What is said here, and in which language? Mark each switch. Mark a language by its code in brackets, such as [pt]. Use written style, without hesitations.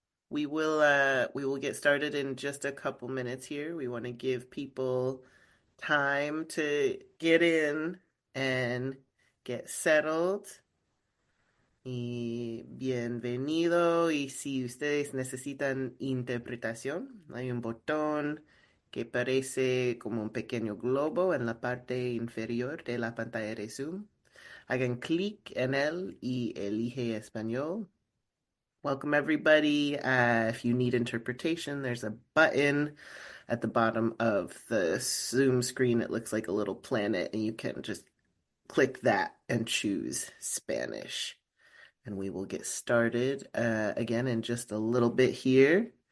[en] We will get started in just a couple minutes here. We want to give people time to get in and get settled. [es] Y bienvenido. Y si ustedes necesitan interpretación, hay un botón que parece como un pequeño globo en la parte inferior de la pantalla de Zoom. Hagan clic en él y elige español. [en] Welcome, everybody. If you need interpretation, there's a button at the bottom of the Zoom screen. It looks like a little planet, and you can just click that and choose Spanish. And we will get started again in just a little bit here.